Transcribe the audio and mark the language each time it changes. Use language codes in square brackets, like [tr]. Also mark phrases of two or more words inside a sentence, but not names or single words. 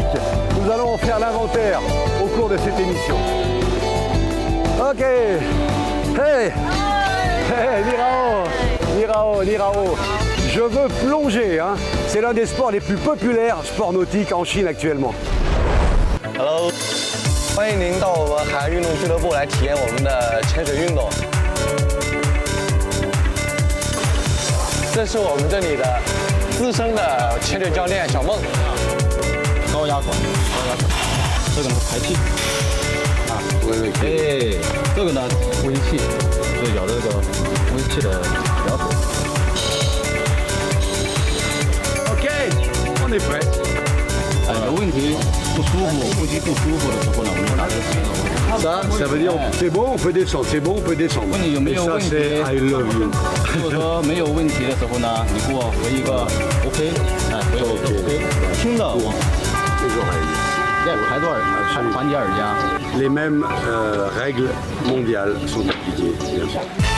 [fr] Nous allons en faire l'inventaire au cours de cette émission. [en] Ok. Hey. Hey, Nirao. Nirao. [fr] Je veux plonger, hein. C'est l'un des sports les plus populaires, sport nautique en Chine actuellement. [zh] Hello， 欢迎您到我们海洋运动俱乐部来体验我们的潜水运动。这是我们这里的资深的潜水教练小孟。高压管，这个呢排气，啊，哎，这个呢呼吸器，就咬这个呼吸器的咬口。 [fr] OK， on est prêt。 [zh] 有问题不舒服，呼吸不舒服的时候呢，我们拿这个水。 [fr] Ça veut dire c'est bon, on peut descendre, c'est bon, on peut descendre. [zh] 问你有没有问题 [en] I love you. [zh] 如果说没有问题的时候呢，你给我回一个 OK， 哎，回我 OK， 听的我在排多少环节耳夹。 [fr] Les mêmes règles mondiales sont appliquées, bien sûr.